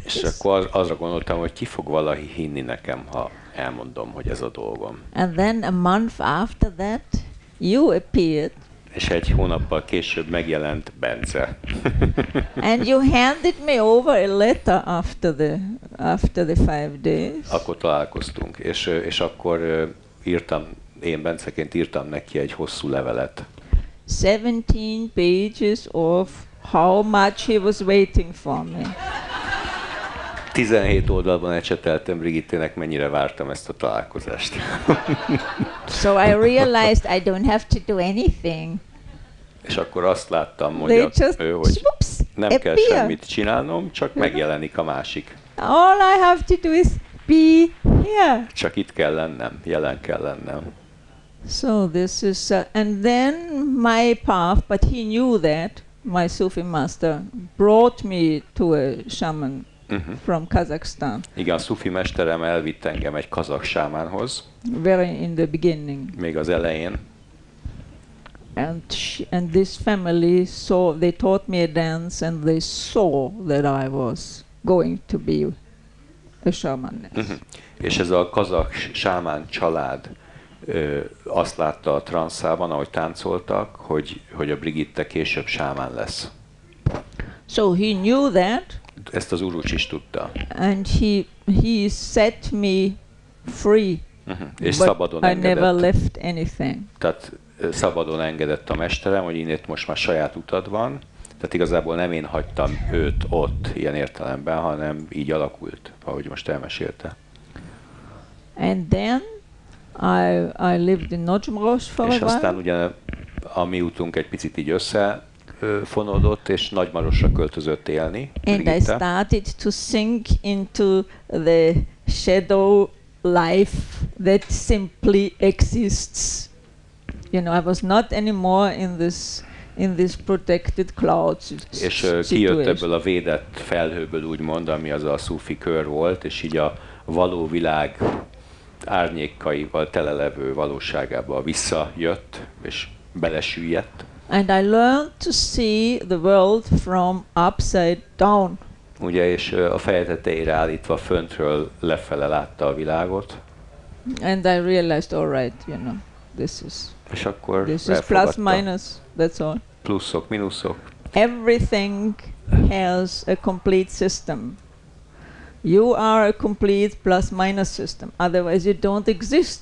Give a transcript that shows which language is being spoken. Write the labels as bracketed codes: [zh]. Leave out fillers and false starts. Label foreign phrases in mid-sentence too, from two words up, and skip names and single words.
[hu] És [en] this? [hu] akkor azra gondoltam, hogy ki fog valahi hinni nekem, ha elmondom, hogy ez a dolgom. [en] And then a month after that, you appeared, [hu] És egy hónappal később megjelent Bence. [en] and you handed me over a letter after the 5 days. [hu] Akkor találkoztunk, és akkor én Benceként írtam neki egy hosszú levelet. [en] 17 pages of how much he was waiting for me. [hu] 17 oldalban ecseteltem Brigittének, mennyire vártam ezt a találkozást. [en] So I realized I don't have to do anything. [hu] És akkor azt láttam, [en] They [hu] mondja [en] just [hu] ő, hogy [en] whoops, [hu] nem kell [en] appear. [hu] semmit csinálnom, csak megjelenik a másik. [en] All I have to do is be here. [hu] Csak itt kell lennem, jelen kell lennem. [en] So this is, and then my path, but he knew that, my Sufi master brought me to a shaman from Kazakhstan. [hu] Igen, a szufi mesterem elvitt engem egy kazakh sámánhoz, [en] Very in the beginning. [hu] még az elején. [en] And this family saw, they taught me a dance and they saw that I was going to be a shaman. [hu] És ez a kazakh sámán család azt látta a transzában, ahogy táncoltak, hogy a Brigitte később sámán lesz. [en] So he knew that. [hu] Ezt az urucs is tudta. [en] And he set me free. [hu] És [en] But [hu] szabadon [en] I never [hu] engedett. [en] left anything. [hu] Tehát szabadon engedett a mesterem, hogy innét most már saját utad van. Tehát igazából nem én hagytam őt ott ilyen értelemben, hanem így alakult, ahogy most elmesélte. [en] And then I lived in Nagymaros for [hu] És [en] a [hu] aztán [en] while. [hu] ugye a mi útunk egy picit így összefonódott, és Nagymarosra költözött élni. [en] And I [hu] Brigitte. [en] started to sink into the shadow life that simply exists. You know, I was not anymore in this protected clouds [hu] És kijött ebből a védett felhőből, úgymond, ami az a szufi kör volt, és így a való világ árnyékaival telelevő valóságába visszajött, és belesüllyedt. [en] And I learned to see the world from upside down. [hu] Ugye, és a feje tetejére állítva föntről lefele látta a világot. [en] And I realized, all right, you know, [hu] És akkor [en] this is plus [hu] elfogadta. [en] minus, that's all. [hu] Pluszok, mínuszok. [en] Everything has a complete system. You are a complete plus minus system, otherwise you don't exist.